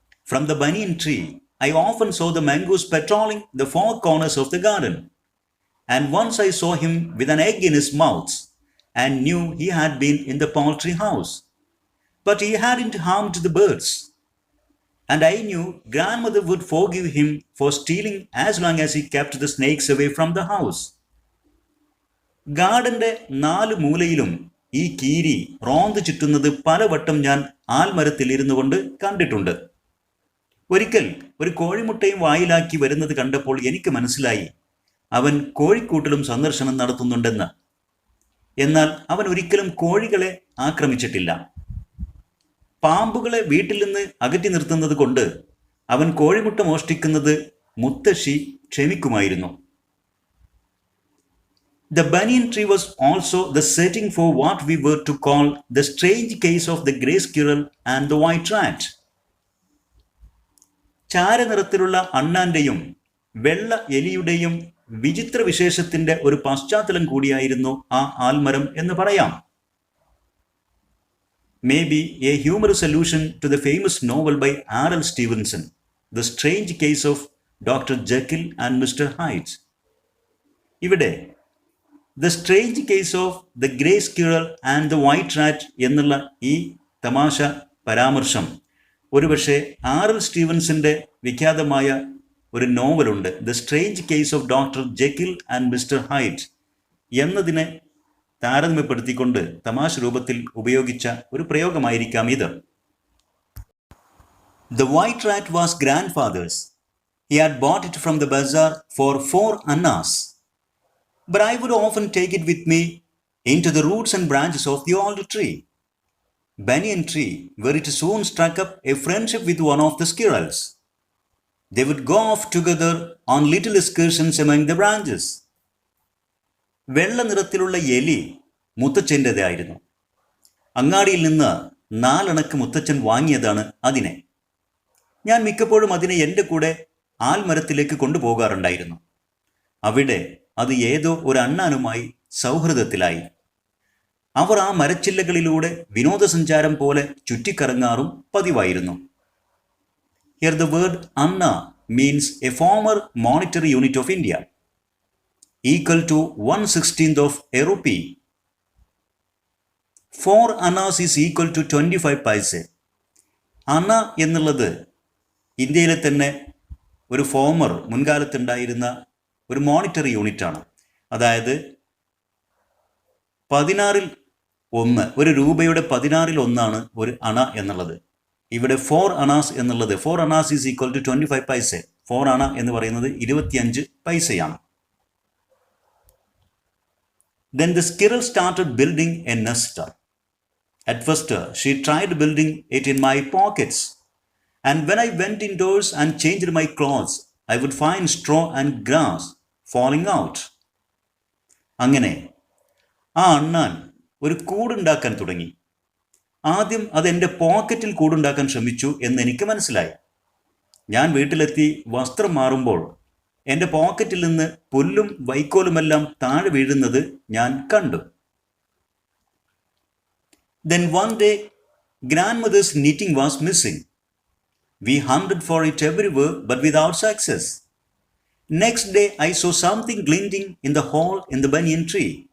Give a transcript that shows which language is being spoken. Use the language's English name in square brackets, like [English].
[English] From the banyan tree, I often saw the mongoose patrolling the four corners of the garden, and once I saw him with an egg in his mouth and knew he had been in the poultry house, but he hadn't harmed the birds, and I knew grandmother would forgive him for stealing as long as he kept the snakes away from the house. [Malayalam] ഗാർഡന്റെ 4 മൂലയിലും ഈ കീരി റോന്ത് ചുറ്റുന്നത് പലവട്ടം ഞാൻ ആൽമരത്തിൽ ഇരുന്നു കൊണ്ട് കണ്ടിട്ടുണ്ട്. ഒരിക്കൽ ഒരു കോഴിമുട്ടയും വായിലാക്കി വരുന്നത് കണ്ടപ്പോൾ എനിക്ക് മനസ്സിലായി അവൻ കോഴിക്കൂട്ടിലും സന്ദർശനം നടത്തുന്നുണ്ടെന്ന്. എന്നാൽ അവൻ ഒരിക്കലും കോഴികളെ ആക്രമിച്ചിട്ടില്ല. പാമ്പുകളെ വീട്ടിൽ നിന്ന് അകറ്റി നിർത്തുന്നത് കൊണ്ട് അവൻ കോഴിമുട്ട മോഷ്ടിക്കുന്നത് മുത്തശ്ശി ക്ഷമിക്കുമായിരുന്നു. [English] The banyan tree was also the setting for what we were to call the strange case of the grey squirrel and the white rat. [Malayalam] ചാരനിറത്തിലുള്ള അണ്ണാന്റെയും വെള്ള എലിയുടെയും വിചിത്ര വിശേഷത്തിന്റെ ഒരു പശ്ചാത്തലം കൂടിയായിരുന്നു ആ ആൽമരം എന്ന് പറയാം. [English] Maybe a humorous allusion to the famous novel by R.L. Stevenson, The Strange Case of Dr. Jekyll and Mr. Hyde. [Malayalam] ഇവിടെ The Strange Case of the Grey Squirrel and the White Rat എന്നുള്ള ഈ തമാശ പരാമർശം ഒരുപക്ഷെ R.L. സ്റ്റീവൻസിൻ്റെ വിഖ്യാതമായ ഒരു നോവലുണ്ട് the strange case of doctor ജെക്കിൽ and mister hide എന്നതിനെ താരതമ്യപ്പെടുത്തിക്കൊണ്ട് തമാശ രൂപത്തിൽ ഉപയോഗിച്ച ഒരു പ്രയോഗമായിരിക്കാം ഇത്. [English] The white rat was grandfather's. He had bought it from the bazaar for 4 annas. But I would often take it with me into the roots and branches of the old tree, banyan tree, where it soon struck up a friendship with one of the squirrels. They would go off together on little excursions among the branches. [Malayalam] വെള്ള നിറത്തിലുള്ള എലി മുത്തച്ഛൻ്റെതായിരുന്നു. അങ്ങാടിയിൽ നിന്ന് 4 അണക്ക് മുത്തച്ഛൻ വാങ്ങിയതാണ് അതിനെ. ഞാൻ മിക്കപ്പോഴും അതിനെ എൻ്റെ കൂടെ ആൽമരത്തിലേക്ക് കൊണ്ടുപോകാറുണ്ടായിരുന്നു. അവിടെ അത് ഏതോ ഒരു അണ്ണാനുമായി സൗഹൃദത്തിലായി. അവർ ആ മരച്ചില്ലകളിലൂടെ വിനോദസഞ്ചാരം പോലെ ചുറ്റിക്കറങ്ങാറും പതിവായിരുന്നു. [English] Here the word Anna means a former monetary unit of India, equal to 1/16 of a rupee. 4 annas is equal to 25 paise. [Malayalam] അണ എന്നുള്ളത് ഇന്ത്യയിലെ തന്നെ ഒരു ഫോമർ മുൻകാലത്തുണ്ടായിരുന്ന ഒരു മോണിറ്ററി യൂണിറ്റാണ്. അതായത് 16 ഒരു രൂപയുടെ 16 ഒരു അണ എന്നുള്ളത്. ഇവിടെ 4 അണാസ് എന്നുള്ളത് [English] 4 annas is equal to 25 paisa. [Malayalam] 4 അണ എന്ന് പറയുന്നത് 25 പൈസയാണ്. [English] Then the squirrel started building a nest. At first, she tried building it in my pockets. And when I went indoors and changed my clothes, I would find straw and grass falling out. [Malayalam] അങ്ങനെ ആ അണ്ണാൻ ഒരു കൂടുണ്ടാക്കാൻ തുടങ്ങി. ആദ്യം അത് എൻ്റെ പോക്കറ്റിൽ കൂടുണ്ടാക്കാൻ ശ്രമിച്ചു എന്ന് എനിക്ക് മനസ്സിലായി. ഞാൻ വീട്ടിലെത്തി വസ്ത്രം മാറുമ്പോൾ എൻ്റെ പോക്കറ്റിൽ നിന്ന് പുല്ലും വൈക്കോലുമെല്ലാം താഴെ വീഴുന്നത് ഞാൻ കണ്ടു. [English] Then one day, grandmother's knitting was missing. We hunted for it everywhere but without success. Next day, I saw something glinting in the hole in the banyan tree.